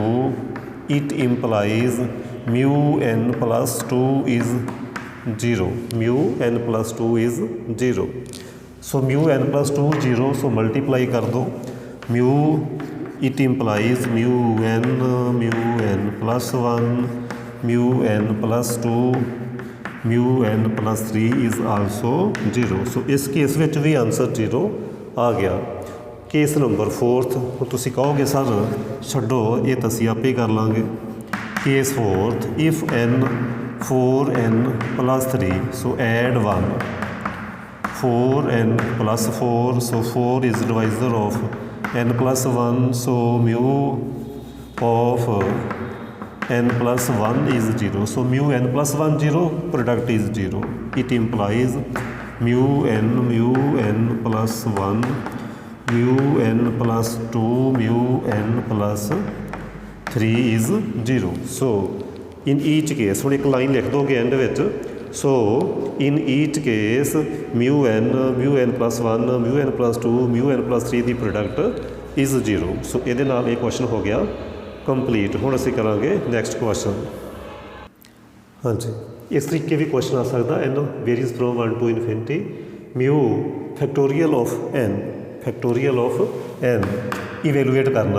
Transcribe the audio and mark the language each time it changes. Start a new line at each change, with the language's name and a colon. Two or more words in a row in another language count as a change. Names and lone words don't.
English: it implies mu n + 2 is 0, mu n + 2 is 0, so mu n + 2 0, so multiply
Hindi: कर दो
English: mu, it implies mu n + 1, mu n + 2, mu n + 3 is also 0।
Punjabi: ਸੋ ਇਸ ਕੇਸ ਵਿੱਚ ਵੀ ਆਨਸਰ 0 ਆ ਗਿਆ। ਕੇਸ ਨੰਬਰ 4, ਹੁਣ ਤੁਸੀਂ ਕਹੋਗੇ ਸਰ ਛੱਡੋ ਇਹ ਤਾਂ ਅਸੀਂ ਆਪੇ ਕਰ ਲਾਂਗੇ।
English: case 4, if n 4n + 3, so add 1, 4n + 4, so 4 is divisor of n + 1, so mu of n + 1 is 0, so mu n + 1 0, product is 0। it implies mu n + 1, mu n + 2, mu n + 3 is 0। so in each case
Punjabi: ਹੁਣ ਇੱਕ ਲਾਈਨ ਲਿਖ ਦੋਗੇ ਐਂਡ ਵਿੱਚ,
English: so in each case mu n plus 1 mu n plus 2 mu n plus 3 ki product is 0.
Hindi: सो ये क्वेश्चन हो गया कंप्लीट।
Punjabi: ਹੁਣ ਅਸੀਂ ਕਰਾਂਗੇ
English: next question.
Hindi: हाँ जी, इस तरीके भी क्वेश्चन आ सकता
English: n varies from 1 to infinity mu factorial of n
Hindi: इवेलुएट करना।